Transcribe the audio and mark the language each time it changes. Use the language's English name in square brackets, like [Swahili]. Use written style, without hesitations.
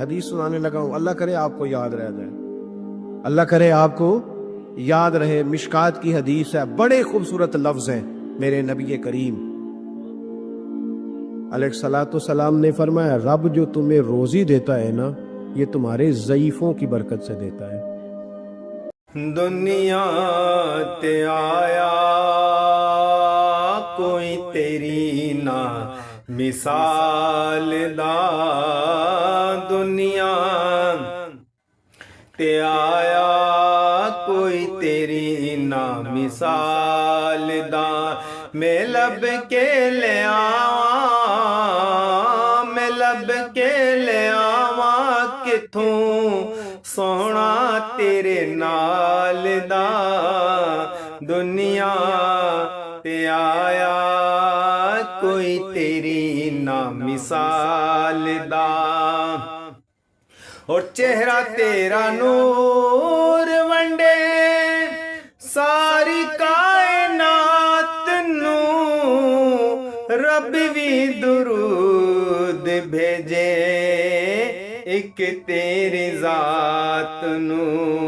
[Urdu] حدیث سنانے لگا ہوں، اللہ کرے آپ کو یاد رہ جائے، اللہ کرے آپ کو یاد رہے. مشکات کی حدیث ہے، بڑے خوبصورت لفظ ہیں میرے نبی کریم علیہ الصلوۃ والسلام نے فرمایا، رب جو تمہیں روزی دیتا ہے نا یہ تمہارے ضعیفوں کی برکت سے دیتا ہے. [Punjabi] دنیا تے آیا کوئی تیری نہ مثال دا، دنیا تے آیا کوئی تیری نہ مثال دا. میں لب کے لے آواں، میں لب کے لے آواں کتھوں سونا تیرے نال دا. دنیا تے آیا کوئی تیری نہ مثال دا. اور چہرہ تیرا نور ونڈے ساری کائنات نو، رب بھی درود بھیجے ایک تیری ذات نو.